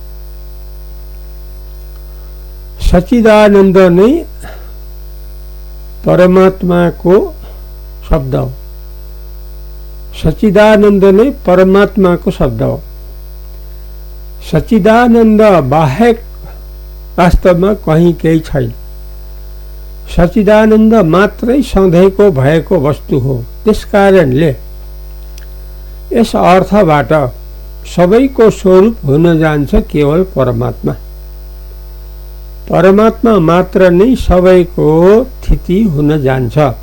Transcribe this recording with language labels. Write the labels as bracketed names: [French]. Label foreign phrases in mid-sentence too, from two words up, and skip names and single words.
[Hindi] सच्चिदानंद ने परमात्मा को शब्द, सच्चिदानंद ने परमात्मा को शब्द. [Nepali] सच्चिदानंद बाह्य [Hindi] वास्तव में कहीं [Nepali] केही छैन. सच्चिदानंद मात्रै सधैँको भएको वस्तु हो. त्यस कारणले यस अर्थबाट सबैको स्वरूप हुन जान्छ केवल परमात्मा. परमात्मा मात्र नै सबैको स्थिति हुन जान्छ.